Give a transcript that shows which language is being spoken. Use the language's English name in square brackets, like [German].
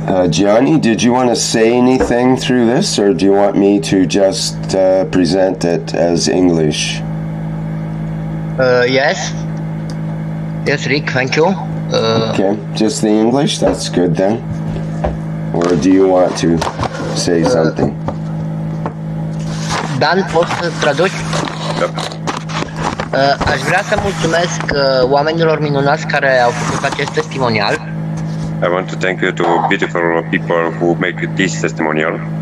[English] Gianni, did you want to say anything through this, or do you want me to just present it as English? Yes, Rick, thank you. Okay, just the English? That's good then. Or do you want to say something? [Romanian] Dan, poți să traduci? Da. Aș vrea să mulțumesc oamenilor minunați care au făcut acest testimonial. [English] I want to thank you to beautiful people who make this testimonial.